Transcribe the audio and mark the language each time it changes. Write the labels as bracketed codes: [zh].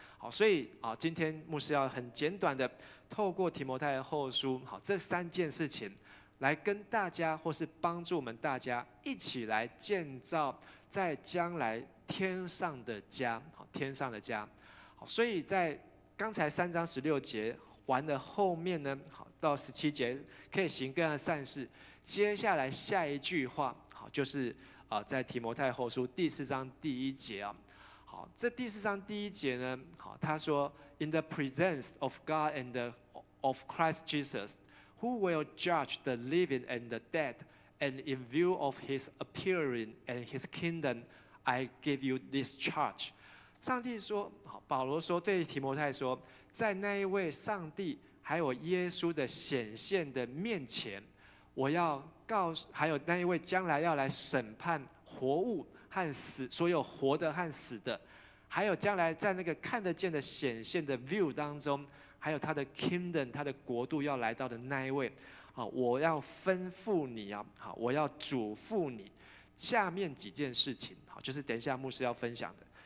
[zh] 好，所以今天牧师要很简短的透过提摩太后书，好，这3件事情来跟大家，或是帮助我们大家一起来建造在将来天上的家，好，天上的家。好，所以在刚才3章16节完了后面呢，好，到17节可以行各样的善事。接下来下一句话，好，就是在提摩太后书第4章第1节啊。好，这第4章第1节呢，好，他说 [en] ，In the presence of God and of Christ Jesus, who will judge the living and the dead, and in view of His appearing and His kingdom, I give you this charge。 [zh] 上帝说，好，保罗说对提摩太说，在那一位上帝还有耶稣的显现的面前，我要告诉，还有那一位将来要来审判活物和死，所有活的和死的，还有将来在那个看得见的显现的 view 当中，还有他的 kingdom， 他的国度要来到的那一位，好，我要吩咐你啊，好，我要嘱咐你下面几件事情，好，就是等一下牧师要分享的。